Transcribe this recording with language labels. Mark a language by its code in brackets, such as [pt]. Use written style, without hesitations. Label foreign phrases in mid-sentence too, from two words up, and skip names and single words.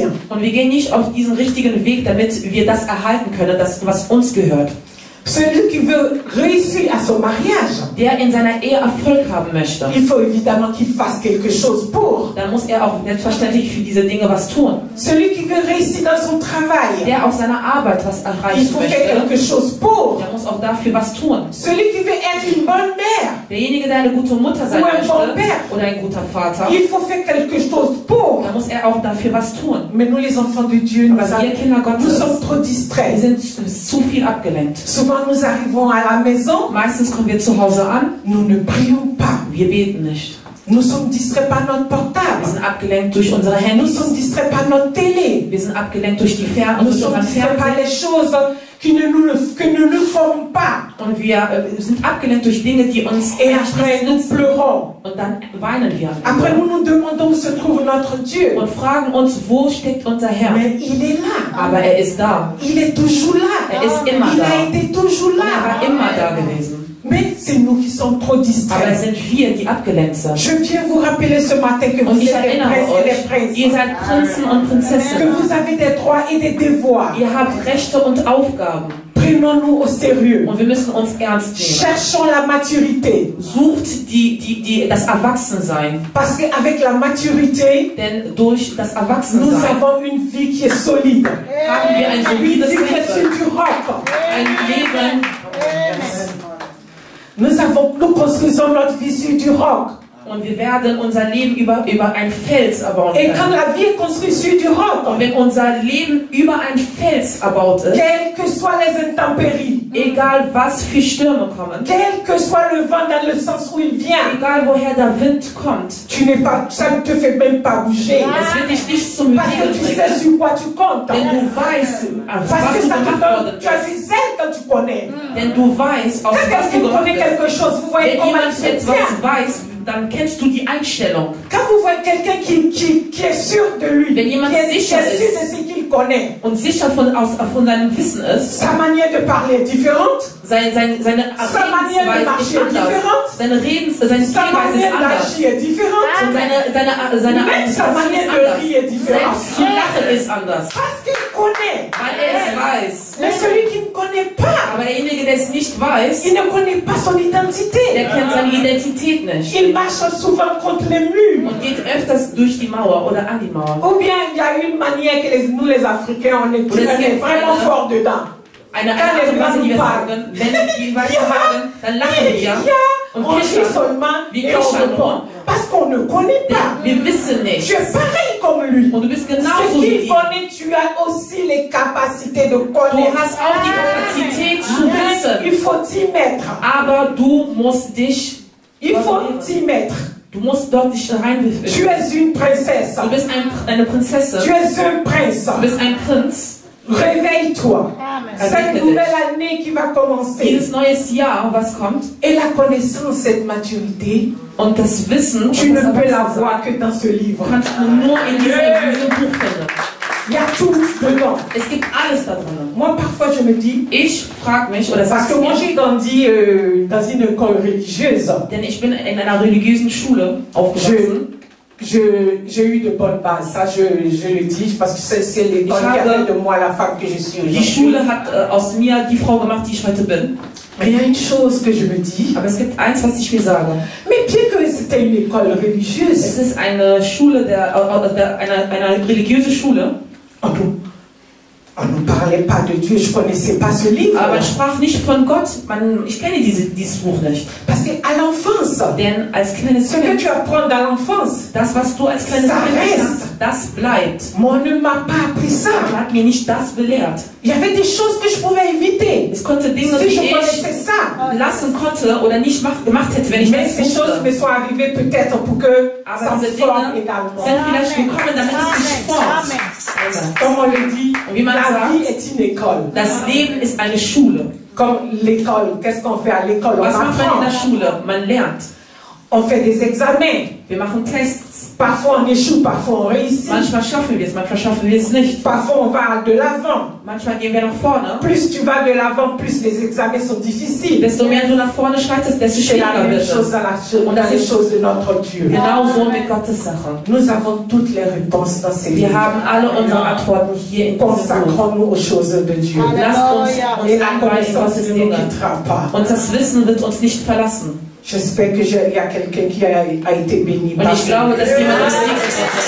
[de] Und wir gehen nicht auf diesen richtigen Weg, damit wir das erhalten können, das, was uns gehört. [fr] Celui qui veut réussir à son mariage, [de] Der in seiner Ehe Erfolg haben möchte, [fr] il faut évidemment qu'il fasse quelque chose pour. [de] dann muss er auch selbstverständlich für diese Dinge was tun. [fr] Celui qui veut réussir dans son travail, [de] Der auf seiner Arbeit was [fr] il [de] erreichen [fr] faut faire [de] möchte, [fr] quelque chose pour. [de] der muss auch dafür was tun. [fr] Celui qui veut être une bonne mère, [de] Derjenige, der eine gute Mutter sein Oder ein möchte [fr] Bon-Père. [de] oder ein guter Vater, [fr] il faut faire quelque chose pour. [de] dann muss er auch dafür was tun. [fr] Mais nous les enfants de Dieu, nous, [de] Aber wir Kinder [fr] nous sommes [de] Gottes, [fr] trop [de] wir [fr] distraits. [de] sind zu viel abgelenkt. [fr] Souvent nous arrivons à la maison, [de] Meistens kommen wir zu Hause an, [fr] nous ne prions pas. [de] wir beten nicht. [fr] Nous sommes distraits par notre [de] Wir [fr] portable. [de] sind abgelenkt durch unsere [fr] Nous [de] Handys. [fr] sommes distraits par notre télé. [de] Wir sind abgelenkt durch [fr] Nous [de] durch [fr] sommes [de] unseren [fr] distraits par [de] Fernseher. [fr] les choses que nous ne forment pas. [de] Und wir sind abgelenkt durch Dinge, die uns [fr] Et après, nous pleurons. [de] und dann weinen wir. [fr] Après, nous nous demandons où se trouve notre Dieu. [de] Und fragen uns, wo steckt unser Herr? [fr] Mais il est là. [de] Aber er ist da. [fr] Il est toujours là. [de] Er ist immer [fr] Il [de] da. [fr] a été toujours [de] Und er war [fr] là. [de] immer da gewesen. [fr] Mais c'est nous qui sommes trop [de] Aber es [fr] distraits. [de] sind wir, die abgelenkt sind. [fr] Je viens vous rappeler ce matin que [de] Und [fr] vous [de] ich [fr] êtes des [de] erinnere [fr] princes et des [de] euch, ihr [fr] princes. [de] seid Prinzen und [fr] Que [de] Prinzessinnen. [fr] vous avez des droits et des devoirs. [de] Ihr habt Rechte und Aufgaben. [fr] Prenons-nous au sérieux. [de] Und wir müssen uns ernst nehmen. [fr] Cherchons la maturité. [de] Sucht das Erwachsensein. [fr] Parce qu'avec la maturité, [de] Denn durch das [fr] nous [de] Erwachsensein [fr] avons une vie qui est solide. [de] haben wir ein [fr] Une [de] solides [fr] vie qui est sur [de] Leben. [fr] du roc. [de] Ein Leben. [fr] Nous construisons notre vie sur du roc. [de] Und wir werden unser Leben über einen Fels erbauen [fr] Et quand [de] können. [fr] la vie est construite sur du roc, [de] Und wenn unser Leben über einen Fels erbaut ist, [fr] quelles que soient les intempéries, [de] egal was für Stürme kommen, [fr] quel que soit le vent dans le sens où il vient, [de] egal woher der Wind kommt, [fr] ça ne te fait même pas bouger. [de] es wird dich nicht zum [fr] Parce que [de] Bewegen [fr] tu sais [de] bringen, [fr] sur quoi tu comptes. [de] denn du weißt, auf [fr] Parce [de] was [fr] que [de] du [fr] ça te [de] gemacht [fr] donne, [de] worden [fr] tu as [de] bist. [fr] des ailes quand tu connais. [de] Denn du weißt, auf [fr] Quand [de] was du [fr] quelqu'un [de] gemacht [fr] connaît [de] bist. [fr] quelque chose, vous voyez [de] Wenn [fr] comment il [de] jemand [fr] se [de] etwas [fr] tient. [de] weiß, dann kennst du die Einstellung. [fr] Quand vous voyez quelqu'un qui est sûr de lui, [de] Wenn jemand [fr] qui est [de] sicher [fr] sûr [de] ist. [fr] de ce qu'il connaît, [de] Und sicher von seinem Wissen ist, [fr] sa manière de parler est différente, [de] seine Redensweise ist anders. Seine [fr] sa [de] Spielweise ist [fr] manière [de] anders. [fr] d'agir est différente, [de] Und seine [fr] même sa [de] Argumentation [fr] manière [de] ist [fr] de [de] anders. [fr] rire est différente. [de] Selbst zu lachen ist anders. [fr] Parce qu'il connaît. [de] Weil es weiß. [fr] Mais celui qui ne connaît pas, [de] Aber derjenige, der es nicht weiß, [fr] il ne connaît pas son identité. [de] der kennt seine Identität nicht. [fr] Il marche souvent contre les murs. [de] Und geht öfters durch die Mauer oder an die Mauer. [fr] Ou bien il y a une manière que nous les Africains, on est vraiment forts dedans. [de] Eine Art und Weise, die wir sagen, wenn die weitermachen, dann lachen wir und [fr] on dit [de] kichern. [fr] seulement [de] Wir [fr] et on [de] kichern [fr] répond. [de] nur, [fr] Parce qu'on ne connaît pas. [de] denn wir wissen [fr] Tu [de] nicht. [fr] es pareil comme lui. [de] Und du bist [fr] Ce [de] genauso wie [fr] qu'il [de] die. [fr] connaît, tu as aussi les capacités de [de] Du [fr] connaître. [de] hast auch die Kapazität zu wissen, [fr] Il faut t'y mettre. [de] aber du musst dich, [fr] Il faut t'y mettre. [de] du musst dort dich [fr] Tu [de] reinbefinden. [fr] es une princesse. [de] Du bist eine Prinzessin, [fr] Tu es un prince. [de] du bist ein Prinz. [fr] Réveille-toi. Cette nouvelle année qui va commencer. [de] Dieses neues Jahr, was kommt, [fr] Et la connaissance, cette maturité, [de] und das Wissen, [fr] tu [de] und [fr] ne [de] das [fr] peux la [de] Erwachsensein, [fr] voir que dans ce livre. [de] kannst du nur in diesem Buch finden. [fr] Il y a tout dedans. [de] Es gibt alles da drin. [fr] Moi, parfois, je me dis, [de] Ich frage mich, oder [fr] parce [de] sag [fr] que moi, [de] mir, [fr] j'ai grandi dans une école religieuse. [de] denn ich bin in einer religiösen Schule aufgewachsen. [fr] J'ai eu de bonnes bases, ça je le dis, parce que c'est l'école qui a fait de moi la femme que je suis [de] Die [fr] aujourd'hui. [de] Schule hat aus mir die Frau gemacht, die ich heute bin. [fr] Mais il y a une chose que je me dis, [de] Aber es gibt eins, was ich mir sage. [fr] mais bien que c'était une école religieuse, [de] Es ist eine Schule, eine religiöse Schule. [fr] on ne parlait pas de Dieu, je ne connaissais pas ce livre. [de] Aber man sprach nicht von Gott. Ich kenne dieses Buch nicht. [fr] Parce qu'à l'enfance, [de] Denn als kleines [fr] ce que [de] Kind, [fr] tu apprends dans l'enfance, [de] das, was du als kleines [fr] Ça [de] Kind [fr] reste. [de] lernst, das bleibt. [fr] moi on ne m'a pas appris ça. [de] Man hat mir nicht das belehrt. [fr] Il y avait des choses que je pouvais éviter. [de] Es konnte Dinge, [fr] Si [de] die [fr] je [de] ich [fr] connaissais ça. [de] lassen konnte oder nicht gemacht hätte, wenn ich [fr] Mais [de] das [fr] ces choses me [de] wusste. [fr] sont arrivées peut-être pour que ça [de] Aber [fr] me [de] diese [fr] forme [de] Dinge [fr] également. [de] sind vielleicht gekommen, damit es dich formt. [fr] Comme on le dit, [de] Wie man [fr] la [de] sagt, [fr] vie est une école. [de] Das Leben ist eine Schule. [fr] Comme l'école, qu'est-ce qu'on fait à l'école? On [de] Was macht man in [fr] apprend. [de] der Schule? Man lernt. [fr] On fait des examens. [de] Wir machen Tests. [fr] Parfois on échoue, parfois on réussit. [de] Manchmal schaffen wir es, manchmal schaffen wir es nicht. [fr] Parfois on va de l'avant. [de] Manchmal gehen wir nach vorne. [fr] Plus tu vas de l'avant, plus les examens sont difficiles. [de] Desto mehr du nach vorne schreitest, desto [fr] C'est la [de] schwieriger [fr] même [de] wird [fr] chose [de] es. [fr] dans les choses de notre Dieu. [de] Genauso mit Gottes Sache. [fr] Nous avons toutes les réponses dans ces [de] Wir [fr] livres. [de] haben alle unsere Antworten hier in diesem Buch. [fr] Consacrons-nous aux choses de Dieu. [de] Lasst uns [fr] Et la [de] einweihen in [fr] connaissance [de] Gottes [fr] ne nous [de] Dinge. [fr] quittera pas. [de] Und das Wissen wird uns nicht verlassen. [fr] J'espère qu'il y a quelqu'un qui a été béni [de] Und [fr] par [de] ich [fr] ce [de] glaube, dass [fr] livre. [de] jemand das Lied